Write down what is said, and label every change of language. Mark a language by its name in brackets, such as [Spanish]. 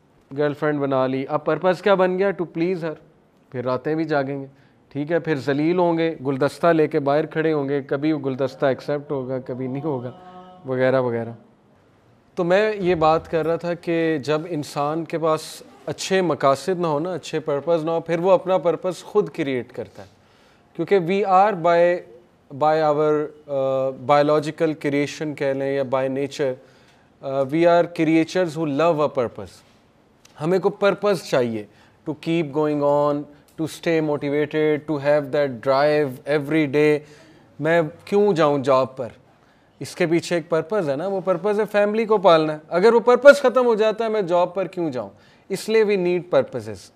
[Urdu] Girl friend بنا لی, اب پرپز کیا بن گیا؟ [English] To please her. [Urdu] پھر راتیں بھی جاگیں گے, ٹھیک ہے, پھر ذلیل ہوں گے, گلدستہ لے کے باہر کھڑے ہوں گے, کبھی وہ گلدستہ ایکسیپٹ ہوگا کبھی نہیں ہوگا, وغیرہ وغیرہ. تو میں یہ بات کر رہا تھا کہ جب انسان کے پاس اچھے مقاصد نہ ہو نا, اچھے پرپز نہ ہو, پھر وہ اپنا پرپز خود کریٹ کرتا ہے. [English] کیونکہ we are by our biological creation [Urdu] کہہ لیں یا [English] By nature, we are creatures who love a purpose. [Urdu] ہمیں کو پرپز چاہیے [English] To keep going on, to stay motivated, to have that drive every day. [Urdu] میں کیوں جاؤں جاب پر؟ اس کے پیچھے ایک پرپز ہے نا, وہ پرپز ہے فیملی کو پالنا ہے. اگر وہ پرپز ختم ہو جاتا ہے میں جاب پر کیوں جاؤں؟ اس لیے [English] We need purposes.